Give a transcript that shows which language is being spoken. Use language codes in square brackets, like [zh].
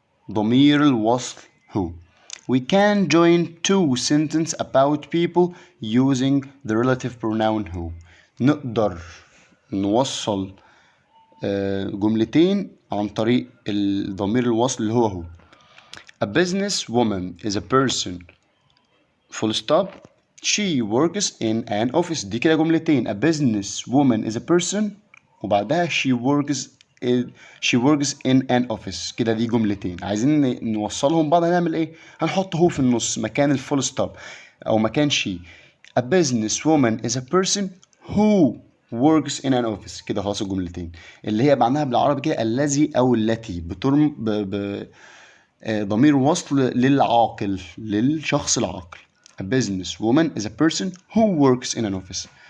[ar] ضمير الوصل who. [en] We can join two sentences about people using the relative pronoun who. [ar] نقدر نوصل جملتين عن طريق الضمير الوصل اللي هو. [en] A business woman is a person. Full stop. She works in an office. [ar] دي كده جملتين. [en] A business woman is a person وبعدها she works is she works in an office. [ar] كده دي جملتين عايزين نوصلهم بعض. هنعمل ايه؟ هنحط هو في النص مكان الفول ستوب او مكان she. [en] A businesswoman is a person who works in an office. [ar] كده خلاص الجملتين اللي هي معناها بالعربي كده الذي او التي بترم ضمير وصل للعاقل، للشخص العاقل. [en] A businesswoman is a person who works in an office.